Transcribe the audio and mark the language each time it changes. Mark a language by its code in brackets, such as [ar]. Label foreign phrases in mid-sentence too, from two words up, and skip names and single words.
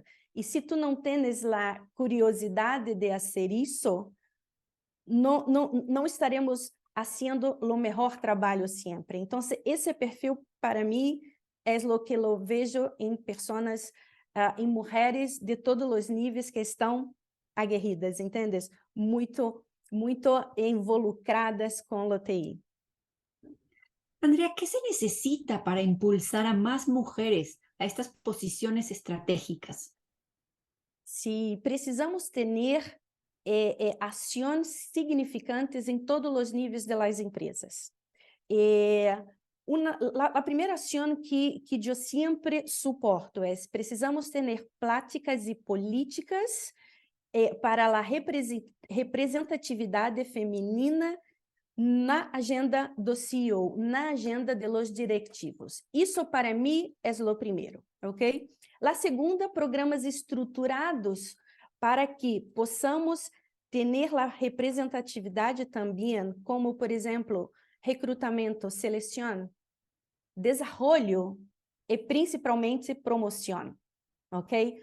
[pt] E se tu não tens a curiosidade de fazer isso, não estaremos fazendo o melhor trabalho sempre. Então, esse perfil, para mim, é o que eu vejo em pessoas, em mulheres de todos os níveis que estão aguerridas, entendes? [es] Muito involucradas con lo TI. Andrea, ¿qué se necesita para impulsar a más mujeres a estas posiciones estratégicas? [pt] Si precisamos ter ações significantes em todos os níveis das empresas. A primeira ação que eu sempre suporto é: precisamos ter práticas e políticas para a representatividade feminina na agenda do CEO, na agenda [es] de los directivos. [pt] Isso, para mim, é o primeiro, ok? A segunda, programas estruturados para que possamos ter a representatividade também, como, por exemplo, recrutamento, seleção, desenvolvimento e, principalmente, promoção, ok?